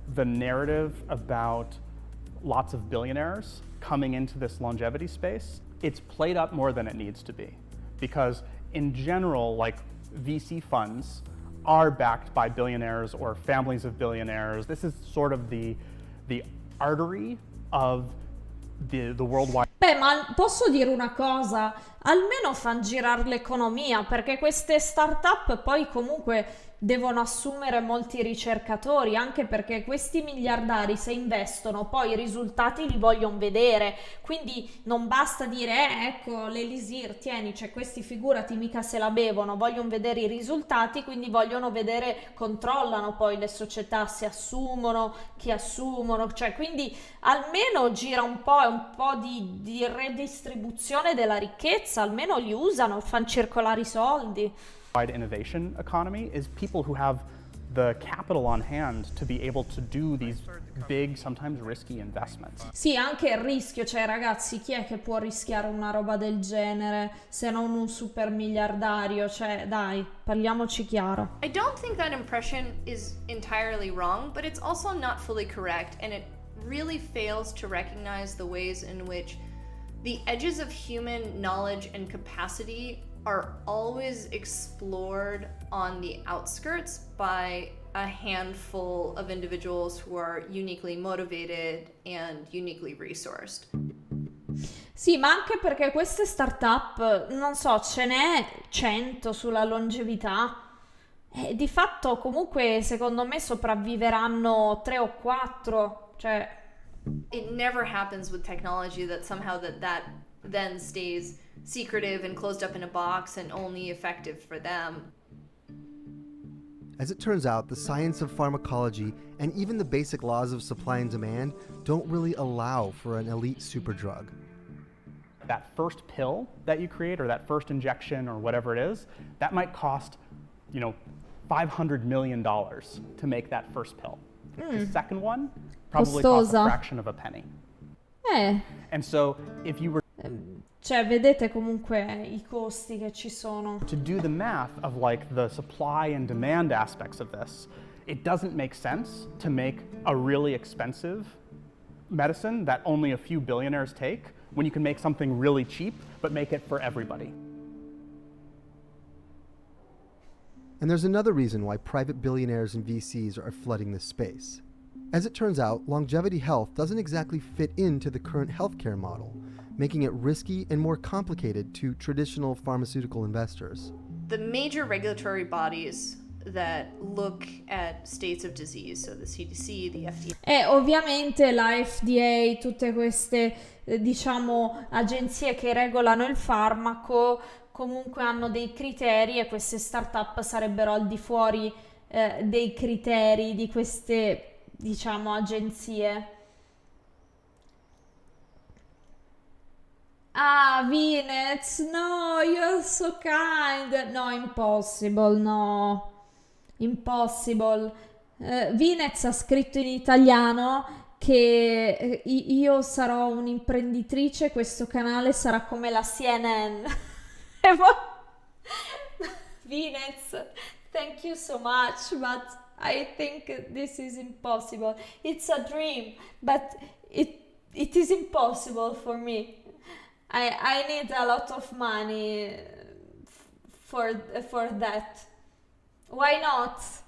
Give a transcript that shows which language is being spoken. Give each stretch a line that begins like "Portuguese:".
English: The narrative about lots of billionaires coming into this longevity space, it's played up more than it needs to be. Because in general, like VC funds are backed by billionaires or families of billionaires. This is sort of the artery of the worldwide.
Italian: Beh, ma posso dire una cosa? Almeno fan girare l'economia, perché queste start-up poi comunque devono assumere molti ricercatori, anche perché questi miliardari se investono poi i risultati li vogliono vedere, quindi non basta dire ecco l'elisir, tieni, cioè questi figurati mica se la bevono, vogliono vedere i risultati, quindi vogliono vedere, controllano poi le società, si assumono, chi assumono, cioè quindi almeno gira un po' di redistribuzione della ricchezza, almeno li usano, fanno circolare i soldi.
English: Innovation economy is people who have the capital on hand to be able to do these big, sometimes risky investments.
Italian: Sì, anche il rischio, cioè ragazzi, chi è che può rischiare una roba del genere se non un super miliardario? Cioè, dai, parliamoci chiaro.
English: I don't think that impression is entirely wrong, but it's also not fully correct, and it really fails to recognize the ways in which the edges of human knowledge and capacity are always explored on the outskirts by a handful of individuals who are uniquely motivated and uniquely resourced.
Italian: Sì, ma anche perché queste startup, non so, ce n'è 100 sulla longevità. E di fatto comunque secondo me sopravviveranno 3 o 4, cioè
English: It never happens with technology that somehow that then stays secretive and closed up in a box and only effective for them. As it turns out, the science of pharmacology and even the basic laws of supply and demand don't really allow for an elite superdrug. That first pill that you create, or that first injection, or whatever it is, that might cost, $500 million to make that first pill. The second one probably costs a
Italian: Costosa.
English: fraction of a penny. eh, And so if you were
Italian: cioè vedete comunque i costi che ci sono.
English: to do the math of like the supply and demand aspects of this, it doesn't make sense to make a really expensive medicine that only a few billionaires take when you can make something really cheap but make it for everybody. And there's another reason why private billionaires and VCs are flooding this space. As it turns out, longevity health doesn't exactly fit into the current healthcare model, making it risky and more complicated to traditional pharmaceutical investors. The major regulatory bodies that look at states of disease, so the CDC, the FDA.
Italian: E ovviamente la FDA, tutte queste agenzie che regolano il farmaco comunque hanno dei criteri e queste startup sarebbero al di fuori dei criteri di queste agenzie.
English: Ah, Venez, no, you're so kind. No, impossible, no. Impossible.
Italian: Venez ha scritto in italiano che io sarò un'imprenditrice, questo canale sarà come la CNN.
English: Venez, thank you so much, but I think this is impossible. It's a dream, but it is impossible for me. I need a lot of money for that. Why not?